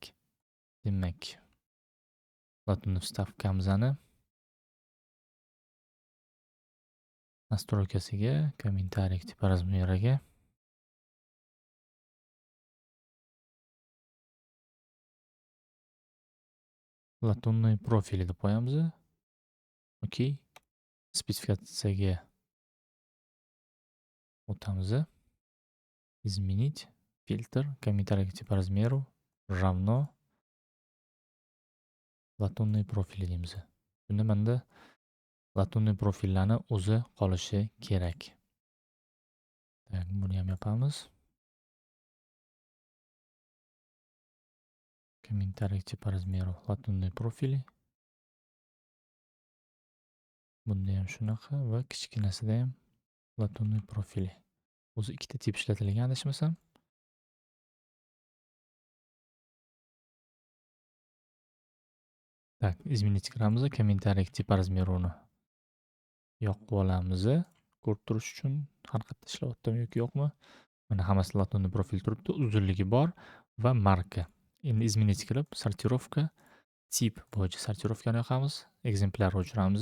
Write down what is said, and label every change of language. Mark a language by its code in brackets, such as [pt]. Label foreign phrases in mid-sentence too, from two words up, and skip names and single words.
[uz] Demak, latunniy vstavkamizni настройкasiga, [ru] комментарий типа [uz] размерga latunniy profili deb qo'yamiz. Okey. Spesifikatsiyaga o'tamiz. [ru] Изменить фильтр, комментарий типа размеру равно латунный профили deymiz. [uz] Bunda menda latunniy profillarni o'zi qolishi kerak. Так, buni ham yopamiz. [ru] Комментарий типа [uz] размеру [ru] латунный профили. [uz] Bunda ham shunaqa va kichkinasida ham latunniy profili. O'zi ikkita tip ishlatilgan adashmasam. Так, изменить kiramiz, [ru] комментарий типа [uz] размерuni yoqib olamiz. Ko'rib turish uchun har qayerda ishlayaptimi yoki yo'qmi? Mana hammasi latunniy profil turibdi, uzunligi bor va marka. Endi изменить kirib, sortirovka tip bo'yicha sortirovkani yoqamiz, ekzemplar o'chiramiz.